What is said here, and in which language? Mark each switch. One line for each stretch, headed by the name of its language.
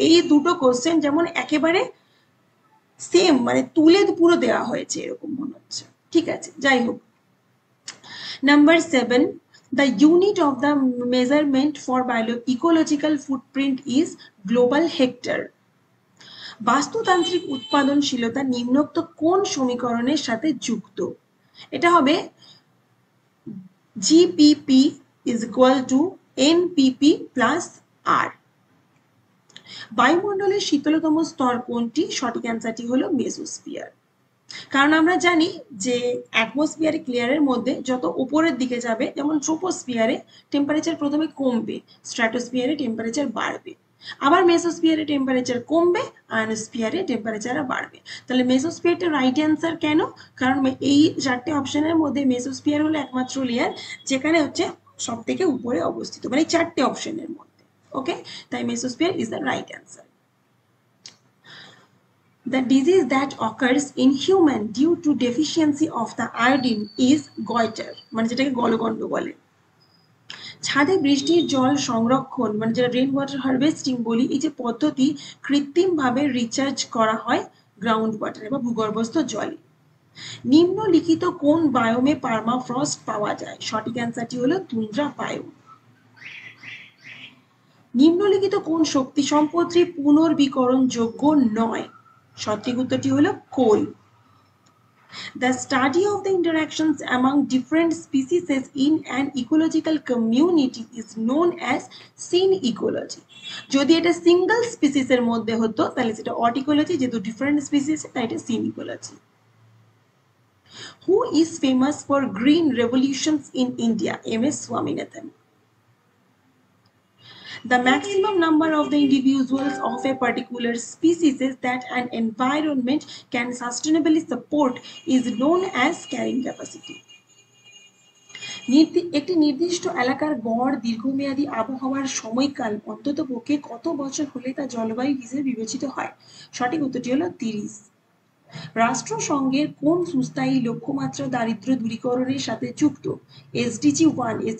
Bangla: এই দুটো কোশ্চেন যেমন একেবারে সেম, মানে তুলে পুরো দেওয়া হয়েছে এরকম মনে হচ্ছে। ঠিক আছে, যাই হোক।
English: Number 7, the unit of the measurement for ecological footprint is global hectare.
Bangla: বাস্তুতান্ত্রিক উৎপাদনশীলতা নিম্নোক্ত কোন সমীকরণের সাথে যুক্ত? এটা হবে
English: GPP is equal to NPP plus R.
Bangla: বায়ুমণ্ডলের শীতলতম স্তর কোনটি? সঠিক অ্যান্সারটি হলো মেসোস্ফিয়ার। কারণ আমরা জানি যে অ্যাটমসফিয়ারিক লেয়ারের মধ্যে যত উপরের দিকে যাবে, যেমন ট্রোপোস্ফিয়ারে টেম্পারেচার প্রথমে কমবে, স্ট্র্যাটোস্ফিয়ারে টেম্পারেচার বাড়বে, আবার মেসোস্ফিয়ারে টেম্পারেচার কমবে, আয়নোস্ফিয়ারে টেম্পারেচার বাড়বে। তাহলে মেসোস্ফিয়ারটা রাইট অ্যান্সার। কেন? কারণ এই 4টে অপশনের মধ্যে মেসোস্ফিয়ার হলো একমাত্র লেয়ার যেখানে হচ্ছে সব থেকে উপরে অবস্থিত, মানে 4টে অপশনের মধ্যে।
English: Okay, তাই mesosphere is the right answer. The disease that occurs in human due to deficiency of the iodine is goiter,
Bangla: মানে যেটাকে গলগণ্ড বলে। ছাদে বৃষ্টির জল সংরক্ষণ মানে যেটা রেইন ওয়াটার হারভেস্টিং বলি, এই যে পদ্ধতি কৃত্রিমভাবে রিচার্জ করা হয় গ্রাউন্ড ওয়াটারে বা ভূগর্ভস্থ জলে। নিম্নলিখিত কোন বায়োমে পার্মাফ্রস্ট পাওয়া যায়? সঠিক অ্যান্সারটি হলো তুন্দ্রা বায়োম। নিম্নলিখিত কোন শক্তি সম্পদটি পুনর্বীকরণযোগ্য নয়? সঠিক উত্তরটি হলো কোল।
English: The study of the interactions among different species in an ecological community is known as synecology.
Bangla: যদি এটা সিঙ্গল স্পিসিসের মধ্যে হতো তাহলে সেটা অটিকোলজি, যেহেতু ডিফারেন্ট স্পিসিস তাই এটা সিনিকোলজি।
English: Who is famous for green revolutions in India? M.S. Swaminathan. The maximum number of the individuals of a particular species that an environment can sustainably support is known as carrying capacity.
Bangla: একটি নির্দিষ্ট এলাকার গড় দীর্ঘমেয়াদী আবহাওয়ার সময়কাল অন্ততপক্ষে কত বছর হলে তা জলবায়ু হিসেবে বিবেচিত হয়? সঠিক উত্তরটি হলো 30। রাষ্ট্রসংঘের কোন সুস্থায়ী লক্ষ্যমাত্রা দারিদ্র্য দূরীকরণের সাথে যুক্ত? এসডিজি 1।